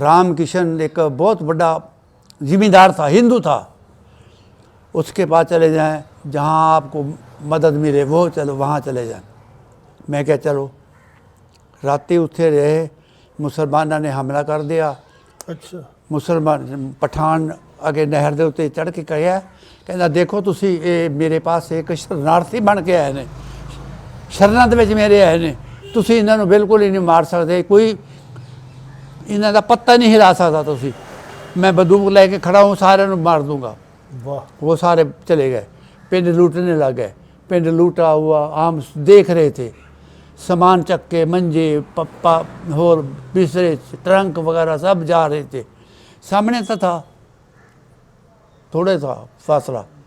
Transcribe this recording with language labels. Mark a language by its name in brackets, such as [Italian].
[Hindi] राम किशन एक बहुत बड़ा ज़िम्मेदार था, हिंदू था। उसके पास चले जाएं, जहाँ आपको मदद मिले वो चलो वहाँ चले जाएं। मैं क्या चलो, राती उत्थे रहे, मुसलमाना ने हमला कर दिया, [Punjabi] ਅੱਛਾ ਮੁਸਲਮਾਨ ਪਠਾਨ ਅਗੇ ਨਹਿਰ ਦੇ ਉੱਤੇ ਚੜ੍ਹ ਕੇ ਕਹਿਆ, ਕਹਿੰਦਾ ਦੇਖੋ ਤੁਸੀਂ ਇਹ ਮੇਰੇ ਪਾਸ ਇੱਕ ਸ਼ਰਨਾਰਥੀ ਬਣ ਕੇ ਆਏ ਨੇ, ਸ਼ਰਨਾਂ ਦੇ ਵਿੱਚ ਮੇਰੇ ਆਏ ਨੇ, ਤੁਸੀਂ ਇਹਨਾਂ ਨੂੰ ਬਿਲਕੁਲ ਹੀ ਨਹੀਂ ਮਾਰ ਸਕਦੇ, ਕੋਈ ਇਹਨਾਂ ਦਾ ਪੱਤਾ [Hindi] नहीं हिला सकता, [Punjabi] ਤੁਸੀਂ [Hindi] मैं बंदूक लेके खड़ा हूँ, सारे मार दूंगा। वाह, वो सारे चले गए, पिंड लूटने लग गए। पिंड लूटा हुआ हम देख रहे थे, सामान चक्के मंजे पप्पा और बिस्तरे ट्रंक वगैरह सब जा रहे थे, सामने तो था, थोड़े था फासला।